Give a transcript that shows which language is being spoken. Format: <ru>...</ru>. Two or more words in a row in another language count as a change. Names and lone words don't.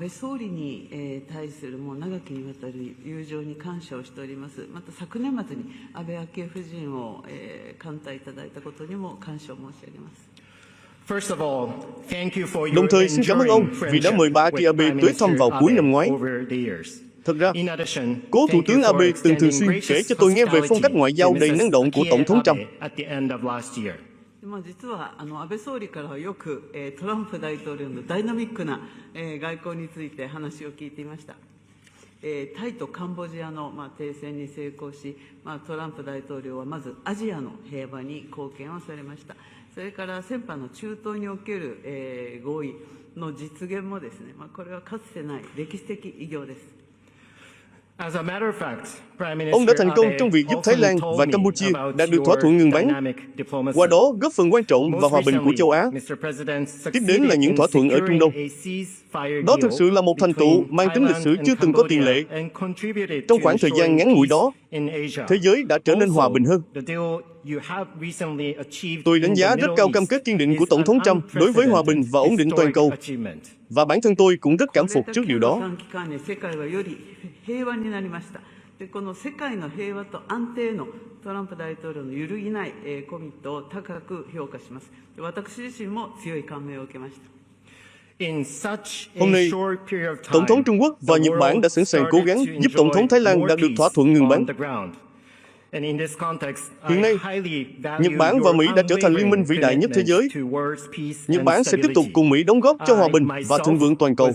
<vi>Đồng thời xin cảm ơn ông vì đã mời bà Aki Abe tới thăm vào cuối năm ngoái. Thật ra, cố Thủ tướng Abe từng thường xuyên kể cho tôi nghe về phong cách ngoại giao đầy năng động của Tổng thống Trump.</vi> <ja>実は安倍総理からはよくトランプ大統領のダイナミックな外交について話を聞いていました。タイとカンボジアの停戦に成功し、トランプ大統領はまずアジアの平和に貢献をされました。それから先般の中東における合意の実現もですね、これはかつてない歴史的偉業です。</ja> <vi>Ông đã thành công trong việc giúp Thái Lan và Campuchia đạt được thỏa thuận ngừng bắn, qua đó góp phần quan trọng vào hòa bình của châu Á. Tiếp đến là những thỏa thuận ở Trung Đông. Đó thực sự là một thành tựu mang tính lịch sử chưa từng có tiền lệ. Trong khoảng thời gian ngắn ngủi đó, thế giới đã trở nên hòa bình hơn. Tôi đánh giá rất cao cam kết kiên định của Tổng thống Trump đối với hòa bình và ổn định toàn cầu. Và bản thân tôi cũng rất cảm phục trước điều đó.</vi> <ja>平和になりました。この世界の平和と安定のトランプ大統領の揺るぎないコミットを高く評価します。私自身も強い感銘を受けました。</ja> <vi>Hôm nay, Tổng thống Trung Quốc và Nhật Bản đã sẵn sàng cố gắng giúp Tổng thống Thái Lan đạt được thỏa thuận ngừng bắn. Hiện nay, Nhật Bản và Mỹ đã trở thành liên minh vĩ đại nhất thế giới. Nhật Bản sẽ tiếp tục cùng Mỹ đóng góp cho hòa bình và thịnh vượng toàn cầu.</vi>